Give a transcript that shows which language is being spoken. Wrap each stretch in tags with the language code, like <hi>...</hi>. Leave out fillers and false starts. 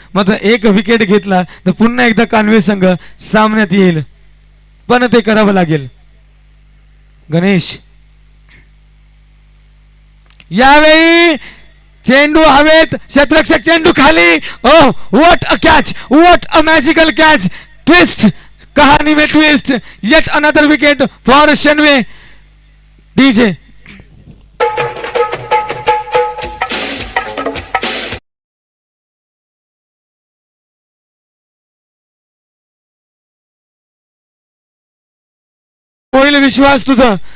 <mr>मात्र एक विकेट घेतला तर पुन्हा एकदा कानवे संघ सामन्यात येईल, पण ते करावं लागेल. गणेश यावेळी चेंडू हवेत, क्षेत्ररक्षक चेंडू खाली.</mr> <en>Oh what a catch, what a magical catch.</en> <hi>Twist, कहानी में twist.</hi> <en>Yet another wicket for शेनवे.</en> <mr>DJ होईल विश्वास तुझा.</mr>